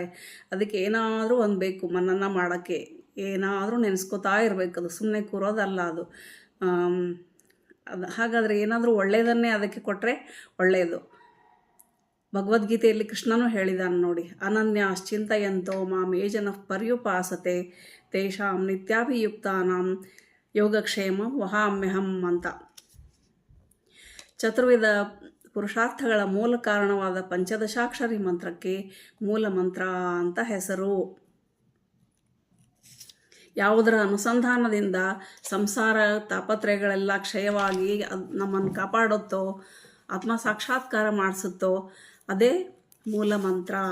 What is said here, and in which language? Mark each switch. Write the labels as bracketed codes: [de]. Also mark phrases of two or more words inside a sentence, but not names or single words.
[kn] ಅದಕ್ಕೆ ಏನಾದರೂ ಒಂದು ಬೇಕು ಮನನ ಮಾಡೋಕ್ಕೆ. ಏನಾದರೂ ನೆನೆಸ್ಕೋತಾ ಇರಬೇಕು. ಅದು ಸುಮ್ಮನೆ ಕೂರೋದಲ್ಲ ಅದು. ಹಾಗಾದರೆ ಏನಾದರೂ ಒಳ್ಳೆಯದನ್ನೇ ಅದಕ್ಕೆ ಕೊಟ್ಟರೆ ಒಳ್ಳೆಯದು. ಭಗವದ್ಗೀತೆಯಲ್ಲಿ ಕೃಷ್ಣನೂ ಹೇಳಿದಾನೆ ನೋಡಿ, [sa] ಅನನ್ಯಾಶ್ಚಿಂತಯಂತೋ ಮಾಂ ಯೇ ಜನಃ ಪರ್ಯುಪಾಸತೆ ತೇಷಾಂ ನಿತ್ಯಾಭಿಯುಕ್ತಾನಾಂ ಯೋಗಕ್ಷೇಮ ವಹಾಮ್ಯಹಂ [kn] ಅಂತ. ಚತುರ್ವಿಧ ಪುರುಷಾರ್ಥಗಳ ಮೂಲ ಕಾರಣವಾದ ಪಂಚದಶಾಕ್ಷರಿ ಮಂತ್ರಕ್ಕೆ ಮೂಲ ಮಂತ್ರ ಅಂತ ಹೆಸರು. ಯಾವುದರ ಅನುಸಂಧಾನದಿಂದ ಸಂಸಾರ ತಾಪತ್ರಯಗಳೆಲ್ಲ ಕ್ಷಯವಾಗಿ ನಮ್ಮನ್ನು ಕಾಪಾಡುತ್ತೋ, ಆತ್ಮ ಸಾಕ್ಷಾತ್ಕಾರ ಮಾಡಿಸುತ್ತೋ ಅದೇ ಮೂಲ ಮಂತ್ರ.